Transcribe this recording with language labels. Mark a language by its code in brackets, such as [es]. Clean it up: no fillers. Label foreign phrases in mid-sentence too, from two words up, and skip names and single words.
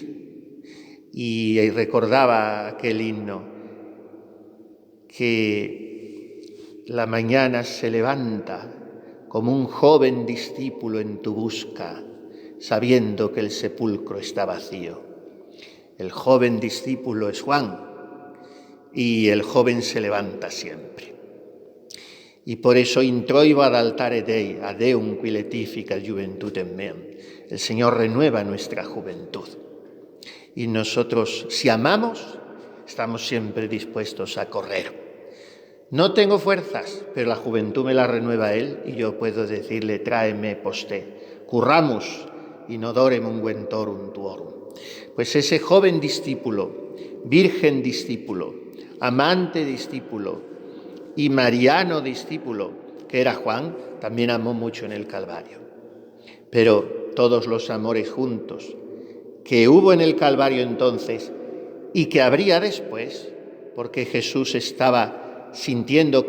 [es] Y recordaba aquel himno, que la mañana se levanta como un joven discípulo en tu busca, sabiendo que el sepulcro está vacío. El joven discípulo es Juan y el joven se levanta siempre. Y por eso [la] introibo ad altare Dei, ad Deum qui letificat juventutem meam. [es] El Señor renueva nuestra juventud. Y nosotros, si amamos, estamos siempre dispuestos a correr. No tengo fuerzas, pero la juventud me la renueva Él y yo puedo decirle, [la] tráeme posté, curramus in odorem unguentorum tuorum. [es] Pues ese joven discípulo, virgen discípulo, amante discípulo y mariano discípulo, que era Juan, también amó mucho en el Calvario. Pero todos los amores juntos que hubo en el Calvario entonces y que habría después, porque Jesús estaba sintiendo